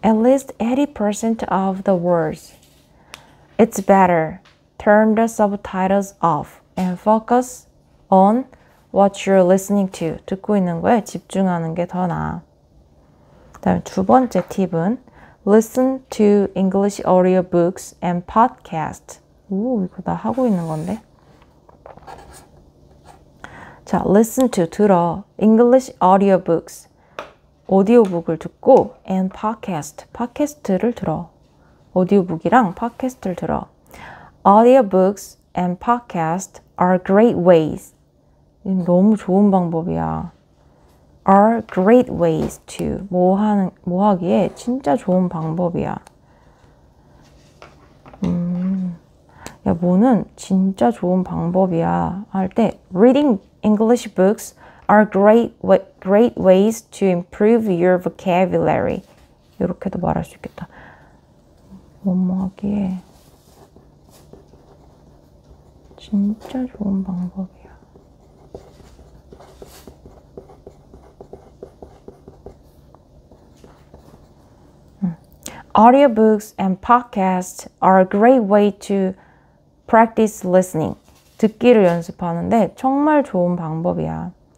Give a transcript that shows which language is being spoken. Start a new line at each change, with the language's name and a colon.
English: At least 80% of the words. It's better. Turn the subtitles off and focus on what you're listening to.
Korean: 듣고 있는 거에 집중하는 게 더 나아. 그다음에 두 번째 팁은
English: Listen to English audiobooks and podcasts.
Korean: 오, 이거 나 하고 있는 건데. 자,
English: listen to,
Korean: 들어.
English: English audiobooks.
Korean: 오디오북을 듣고 and 팟캐스트를 들어. 오디오북이랑 팟캐스트를 들어.
English: Audiobooks and podcasts are great ways.
Korean: 너무 좋은 방법이야.
English: Are great ways to.
Korean: 뭐 하기에 진짜 좋은 방법이야. 야, 뭐는 진짜 좋은 방법이야 할 때
English: Reading English books are great ways to improve your vocabulary.
Korean: 이렇게도 말할 수 있겠다. 뭐뭐 하기에 진짜 좋은 방법이야.
English: Audiobooks and podcasts are a great way to practice listening.
Korean: 듣기를 연습하는데 정말 좋은 방법이야.